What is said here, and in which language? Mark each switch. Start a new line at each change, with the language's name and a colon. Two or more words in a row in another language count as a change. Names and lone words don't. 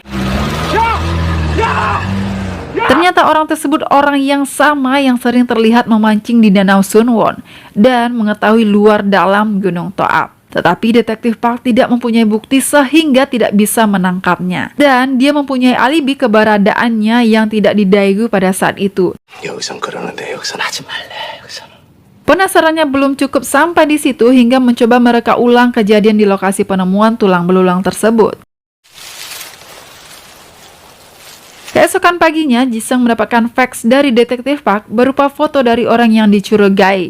Indonesian: Ternyata orang tersebut orang yang sama yang sering terlihat memancing di Danau Sunwon dan mengetahui luar dalam Gunung Toa. Tetapi detektif Park tidak mempunyai bukti sehingga tidak bisa menangkapnya. Dan dia mempunyai alibi keberadaannya yang tidak didaigu pada saat itu.
Korean: 여기선 그러는데 여기선 하지 말래. 여기선.
Indonesian: Penasarannya belum cukup sampai di situ hingga mencoba mereka ulang kejadian di lokasi penemuan tulang belulang tersebut. Keesokan paginya, Jisung mendapatkan fax dari detektif Park berupa foto dari orang yang dicurigai.